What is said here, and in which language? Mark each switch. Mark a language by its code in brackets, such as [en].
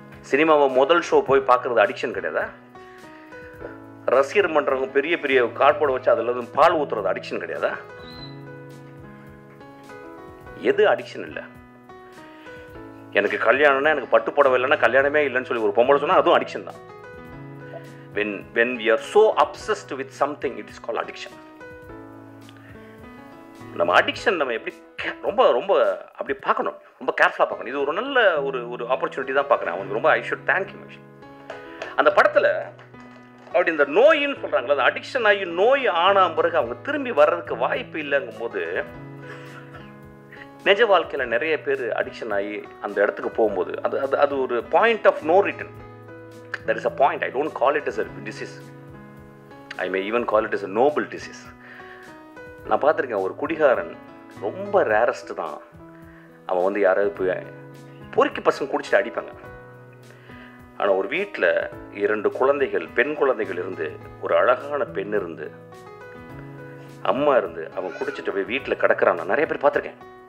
[ta] சினிமாவை முதல் ஷோ போய் பார்க்குறது அடிக்ஷன் கிடையாதா? ரசிகர் மன்றவங்க பெரிய பெரிய கார்போர்டை வச்சு அதில் பால் ஊற்றுறது அடிக்ஷன் கிடையாதா? எது அடிக்ஷன் இல்லை? எனக்கு கல்யாணம்னா, எனக்கு பட்டு புடவை இல்லைன்னா கல்யாணமே இல்லைன்னு சொல்லி ஒரு பொம்பளை சொன்னால் அதுவும் அடிக்ஷன் தான். [en] when we are so obsessed with something, it is called addiction. [ta] நம்ம அடிக்ஷன் நம்ம எப்படி ரொம்ப ரொம்ப அப்படி பார்க்கணும், ரொம்ப கேர்ஃபுல்லாக பார்க்கணும். இது ஒரு நல்ல ஒரு ஆப்பர்ச்சுனிட்டி தான் பார்க்குறேன். அவனுக்கு ரொம்ப [en] I should thank you. [ta] அந்த படத்தில் அப்படி இந்த நோயின்னு சொல்கிறாங்களா, அந்த அடிக்ஷன் ஆகி நோய் ஆன பிறகு அவங்க திரும்பி வர்றதுக்கு வாய்ப்பு இல்லைங்கும் போது, நிஜ வாழ்க்கையில் நிறைய பேர் அடிக்ஷன் ஆகி அந்த இடத்துக்கு போகும்போது அது ஒரு [en] Point of no return. There is a point. I don't call it as a disease. I may even call it as a noble disease. [ta] நான் பார்த்துருக்கேன், ஒரு குடிகாரன் ரொம்ப ரேரஸ்ட் தான். அவன் வந்து யாராவது போய் பொறுக்கி பசங்க குடிச்சிட்டு அடிப்பாங்க. ஆனால் ஒரு வீட்டில் 2 குழந்தைகள், பெண் குழந்தைகள் இருந்து, ஒரு அழகான பெண் இருந்து, அம்மா இருந்து, அவன் குடிச்சிட்டு போய் வீட்டில் கிடக்கிறான். நான் நிறைய பேர் பார்த்துருக்கேன்.